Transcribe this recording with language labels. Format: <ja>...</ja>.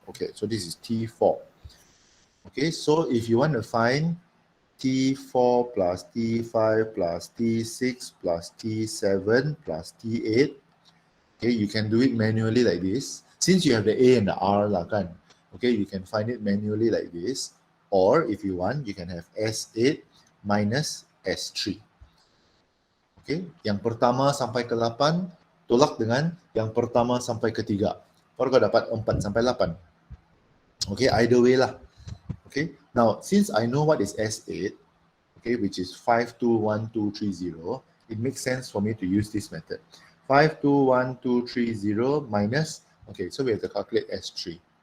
<en>Okay, so this is T4. Okay, so if you want to find T4 plus T5 plus T6 plus T7 plus T8, okay, you can do it manually like this. Since you have the A and the R lah kan, okay, you can find it manually like this. Or if you want, you can have S8 minus S3.</en> <ms>Okay, yang pertama sampai ke 8 tolak dengan yang pertama sampai ke 3. Baru kau dapat 4 sampai 8. Okay,</ms> <en>either way</en> <ms>lah.</ms> <en>Okay, now since I know what is S8, okay, which is 521230, it makes sense for me to use this method. 521230 minus, okay, so we have to calculate S3.</en>